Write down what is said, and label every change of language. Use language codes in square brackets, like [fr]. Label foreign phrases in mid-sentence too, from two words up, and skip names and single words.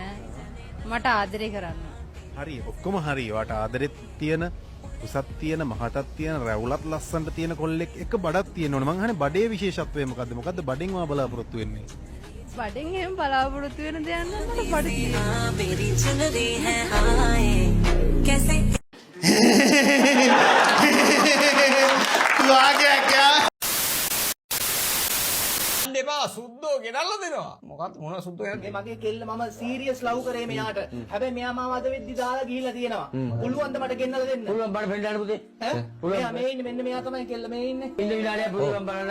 [si] මට ආදරේ කරන්න. හරි ඔක්කොම හරි ඔයාට ආදරෙත් තියෙන උසත් තියෙන මහතත් තියෙන රැවුලත් ලස්සනට තියෙන කොල්ලෙක් එක බඩක් තියෙන්න ඕනේ මං අහන්නේ බඩේ විශේෂත්වය මොකද්ද මොකද්ද බඩෙන් වා බලාපොරොත්තු වෙන්නේ බඩෙන් එහෙම බලාපොරොත්තු වෙන දෙයක් නෑ මට බඩ තියෙනවා. [hi] मेरी चुनरी है हाय कैसे तू आ गया क्या? [si] දෙපා සුද්දෝ ගෙනල්ලා දෙනවා. මොකක්ද මොන සුද්දෝ ගෙනල්ලා? මගේ කෙල්ල මම [en] serious love [si] කරේ මෙයාට. හැබැයි මෙයා මාව අද වෙද්දි දාලා ගිහිල්ලා තියෙනවා. පුළුවන් ද මට ගෙන්නලා දෙන්න? පුළුවන් බඩ පෙන්නන්න පුතේ. ඈ? මෙයා මේ ඉන්නේ මෙන්න මෙයා තමයි කෙල්ල මේ ඉන්නේ. ඉන්න විනාඩිය පුළුවන් බලන්න.